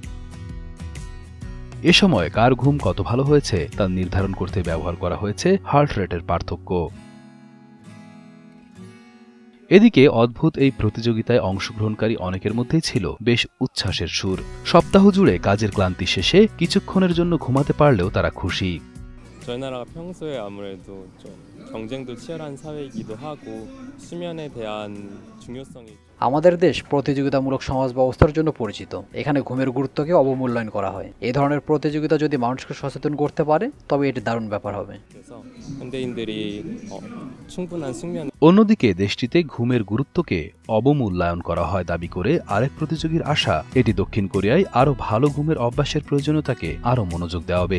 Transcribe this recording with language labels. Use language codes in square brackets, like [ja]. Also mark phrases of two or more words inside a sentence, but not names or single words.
[bn] এ সময় কার ঘুম কত ভালো হয়েছে তা নির্ধারণ করতে ব্যবহার করা হয়েছে হার্ট রেটের পার্থক্য। এদিকে অদ্ভুত এই প্রতিযোগিতায় অংশগ্রহণকারী অনেকের মধ্যেই ছিল বেশ উচ্ছ্বাসের সুর। সপ্তাহ জুড়ে কাজের ক্লান্তি শেষে কিছুক্ষণের জন্য ঘুমাতে পারলেও তারা খুশি। [ko] 저희 나라가 평소에 아무래도 좀 경쟁도 치열한 사회이기도 하고 수면에 대한 중요성이 [bn] আমাদের দেশ প্রতিযোগিতামূলক সমাজ ব্যবস্থার জন্য পরিচিত। এখানে ঘুমের গুরুত্বকে অবমূল্যায়ন করা হয়। এই ধরনের প্রতিযোগিতা যদি মানুষকে সচেতন করতে পারে তবে এটি দারুণ ব্যাপার হবে। অন্যদিকে দেশটিতে ঘুমের গুরুত্বকে অবমূল্যায়ন করা হয় দাবি করে আরেক প্রতিযোগীর আশা, এটি দক্ষিণ কোরিয়ায় আরো ভালো ঘুমের অভ্যাসের প্রয়োজনীয়তাকে আরো মনোযোগ দেওয়া হবে।